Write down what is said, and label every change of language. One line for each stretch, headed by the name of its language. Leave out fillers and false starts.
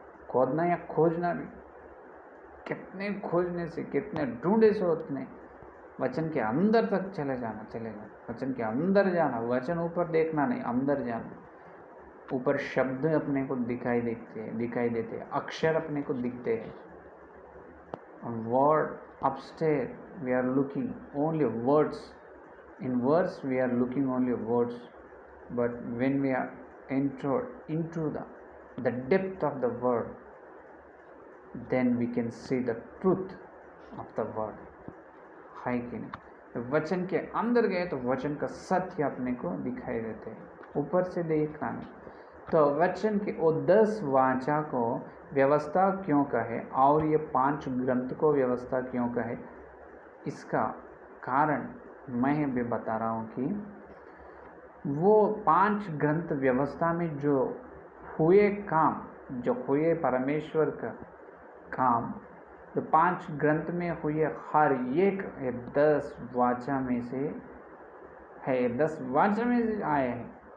Hindi: खोदना या खोजना भी, कितने खोजने से, कितने ढूंढे से उतने वचन के अंदर तक चले जाना, वचन के अंदर जाना। वचन ऊपर देखना नहीं, अंदर जाना। ऊपर शब्द अपने को दिखाई देते, अक्षर अपने को दिखते हैं।
English: word upstairs we are looking only words, in words we are looking only words, but when we are entered into the depth of the word, then we can see the truth of the word,
Hindi: है कि नहीं? वचन के अंदर गए तो वचन का सत्य अपने को दिखाई देते हैं, ऊपर से देखना नहीं। तो वचन के वो 10 वाचा को व्यवस्था क्यों कहे, और ये 5 ग्रंथ को व्यवस्था क्यों कहे, इसका कारण मैं भी बता रहा हूँ कि वो 5 ग्रंथ व्यवस्था में जो हुए काम, जो हुए परमेश्वर का काम, जो 5 ग्रंथ में हुए हर एक 10 वाचा में से है, 10 वाचा में से आए हैं।